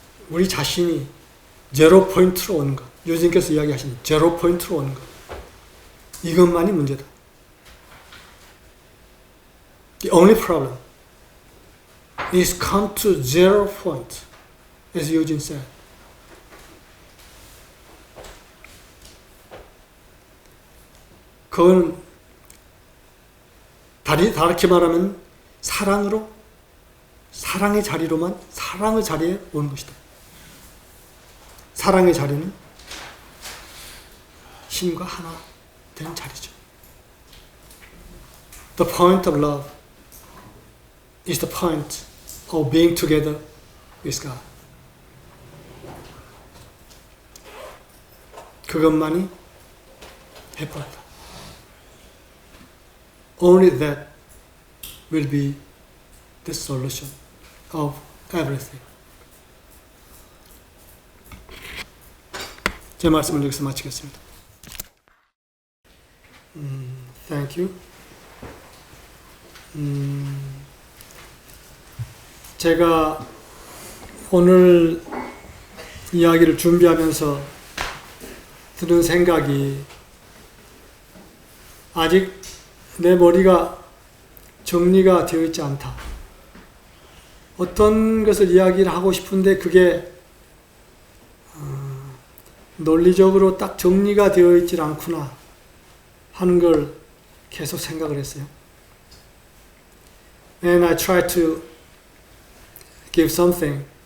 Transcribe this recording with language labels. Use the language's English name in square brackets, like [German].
[Korean] 우리 자신이 제로 포인트로 오는 것, 요즘께서 이야기하신 제로 포인트로 오는 것, 이것만이 문제다. [English] The only problem is come to zero point, as Eugene said. [Korean] 그건 다르게 말하면 사랑의 자리로만, 사랑의 자리에 오는 것이다. 사랑의 자리는 신과 하나 되는 자리죠. [English] The point of love is the point of being together with God. [Korean] 그것만이 해법이다. [English] Only that will be the solution of everything. [Korean] 제 말씀을 여기서 마치겠습니다. [English] Thank you. [Korean] 제가 오늘 이야기를 준비하면서 드는 생각이 아직 내 머리가 정리가 되어 있지 않다. 어떤 것을 이야기를 하고 싶은데 그게 논리적으로 딱 정리가 되어 있질 않구나 하는 걸 계속 생각을 했어요. [English] And I tried to give something.